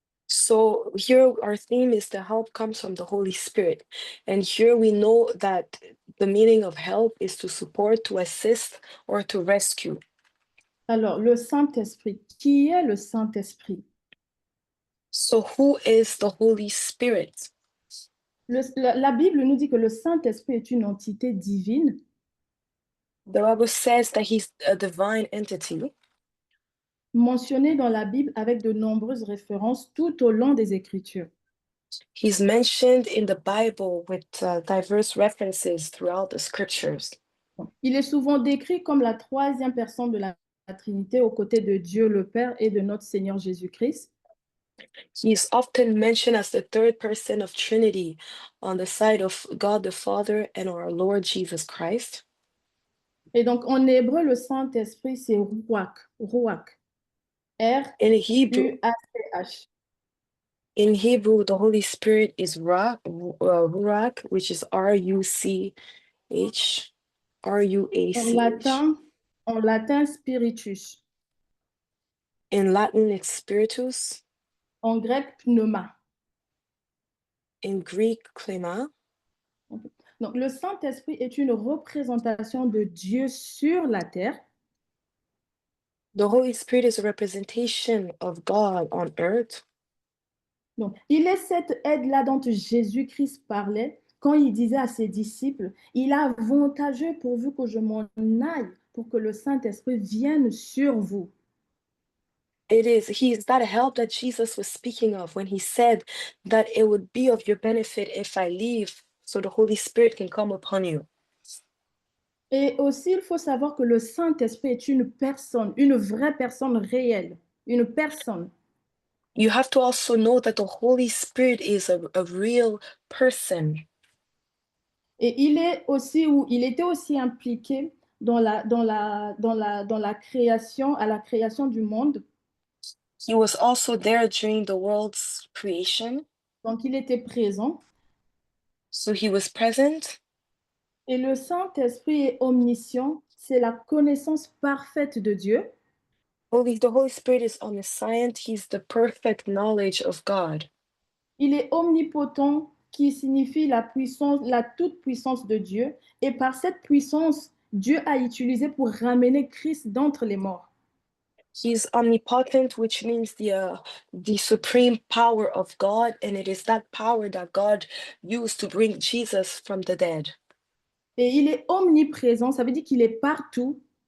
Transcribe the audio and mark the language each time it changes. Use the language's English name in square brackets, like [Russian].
[English] So here our theme is the help comes from the Holy Spirit. And here we know that the meaning of help is to support, to assist, or to rescue. [French] Alors, le Saint-Esprit, qui est le Saint-Esprit? [English] So who is the Holy Spirit? [French] La Bible nous dit que le Saint-Esprit est une entité divine. [English] The Bible says that he's a divine entity. [French] Mentionné dans la Bible avec de nombreuses références tout au long des Écritures. [English] He's mentioned in the Bible with diverse references throughout the scriptures. [French] Il est souvent décrit comme la troisième personne de la Trinité aux côtés de Dieu le Père et de notre Seigneur Jésus-Christ. [English] He is often mentioned as the third person of Trinity on the side of God the Father and our Lord Jesus Christ. [French] Et donc, en hébreu, le Saint-Esprit, c'est Ruach. Ruach. [English] In Hebrew, R-U-A-C-H. In Hebrew, the Holy Spirit is Ruach, which is R-U-C-H, R-U-A-C-H. [French] En latin, spiritus. [English] In Latin, it's spiritus. [French] En grec, pneuma. [English] In Greek, klema. [French] Donc, le Saint-Esprit est une représentation de Dieu sur la terre. [English] The Holy Spirit is a representation of God on earth. [French] Donc, il est cette aide-là dont Jésus-Christ parlait quand il disait à ses disciples, il est avantageux pourvu que je m'en aille pour que le Saint-Esprit vienne sur vous. [English] He is that help that Jesus was speaking of when he said that it would be of your benefit if I leave so the Holy Spirit can come upon you. [French] Et aussi, il faut savoir que le Saint-Esprit est une personne, une vraie personne réelle, une personne. [English] You have to also know that the Holy Spirit is a real person. [French] Et il était aussi impliqué dans la création, à la création du monde. [English] He was also there during the world's creation. [French] Donc, il était présent. [English] So he was present. [French] Et le Saint-Esprit est omniscient, c'est la connaissance parfaite de Dieu. [English] The Holy Spirit is omniscient. He's the perfect knowledge of God. [French] Il est omnipotent, qui signifie la puissance, la toute-puissance de Dieu. Et par cette puissance, Dieu a utilisé pour ramener Christ d'entre les morts. [English] He's omnipotent, which means the supreme power of God, and it is that power that God used to bring Jesus from the dead. [French] Et il est omniprésent, ça veut dire qu'il est partout.